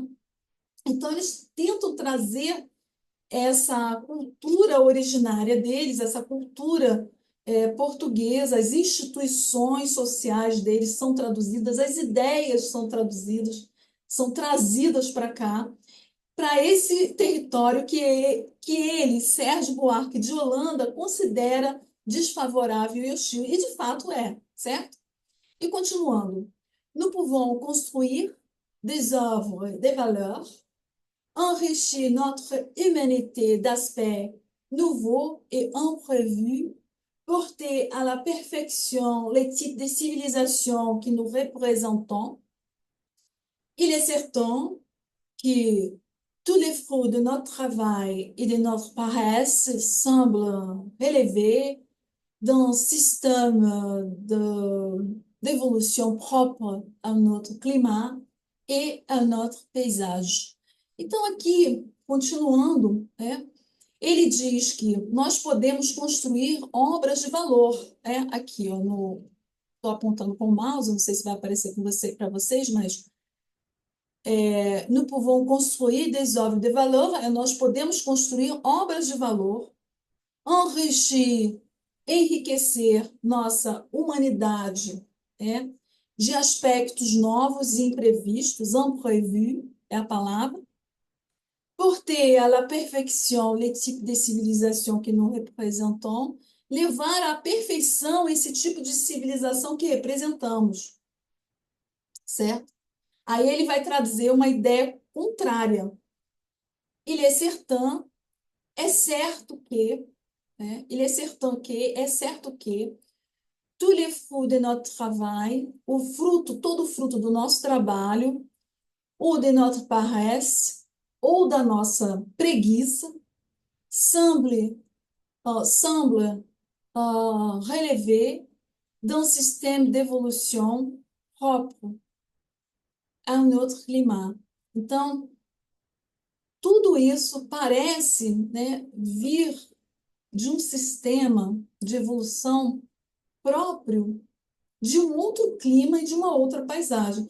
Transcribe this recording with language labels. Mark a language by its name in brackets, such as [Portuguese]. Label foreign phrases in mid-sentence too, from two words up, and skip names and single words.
[Portuguese] Então eles tentam trazer essa cultura originária deles, essa cultura portuguesa, as instituições sociais deles são traduzidas, as ideias são traduzidas, são trazidas para cá, para esse território que ele, Sérgio Buarque de Holanda, considera desfavorável e hostil, e de fato certo? E continuando, [French] nous pouvons construire des œuvres de valeur enrichir notre humanité d'aspects nouveaux et imprévus, porter à la perfection les types de civilisations que nous représentons. Il est certain que tous les fruits de notre travail et de notre paresse semblent relever d'un système d'évolution propre a notre [Portuguese] clima e a [French] notre paisagem. [Portuguese] Então, aqui, continuando, né, ele diz que nós podemos construir obras de valor. Aqui, ó, estou apontando com o mouse, não sei se vai aparecer para vocês, mas [French] nous pouvons construire des œuvres de valeur, [Portuguese] nós podemos construir obras de valor, enrichir, enriquecer nossa humanidade, de aspectos novos e imprevistos, imprévus é a palavra, [French] porter à la perfection les types de civilisation que nous représentons, [Portuguese] levar à perfeição esse tipo de civilização que representamos, certo? Aí ele vai trazer uma ideia contrária. [French] Il est certain, [Portuguese] é certo que, il est certain que, é certo que, [French] tous les fruits de notre travail, [Portuguese] o fruto, todo fruto do nosso trabalho, ou [French] de notre paresse, [Portuguese] ou da nossa preguiça, [French] semble relever d'un système d'évolution propre a [Portuguese] um outro clima. Então, tudo isso parece, vir de um sistema de evolução próprio de um outro clima e de uma outra paisagem.